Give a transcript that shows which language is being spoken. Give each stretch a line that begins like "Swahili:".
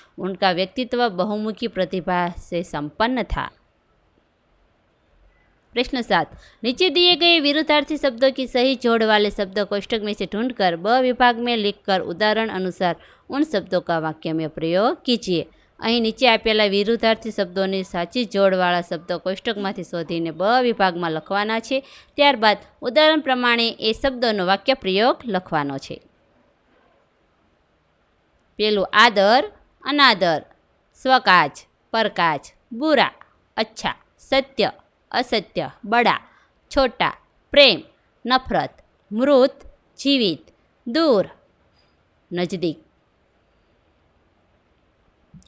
Hindi: उनका व्यक्तित्व बहुमुखी प्रतिभा से संपन्न था। प्रश्न 7, नीचे दिए गए विरुद्धार्थी शब्दों की सही जोड़ वाले शब्द कोष्ठक में से ढूंढकर ब विभाग में लिखकर उदाहरण अनुसार उन शब्दों का वाक्य में प्रयोग कीजिए।
Gujarati: અહીં નીચે આપેલા વિરુદ્ધાર્થી શબ્દોની સાચી જોડવાળા શબ્દો કોષ્ટકમાંથી શોધીને બ વિભાગમાં લખવાના છે। ત્યારબાદ ઉદાહરણ પ્રમાણે એ શબ્દોનો વાક્ય પ્રયોગ લખવાનો છે। પેલું, આદર, અનાદર, સ્વકાજ, પરકાજ, બુરા, અચ્છા, સત્ય, असत्य, बड़ा, छोटा, प्रेम, नफरत, मृत, जीवित, दूर, नजदीक।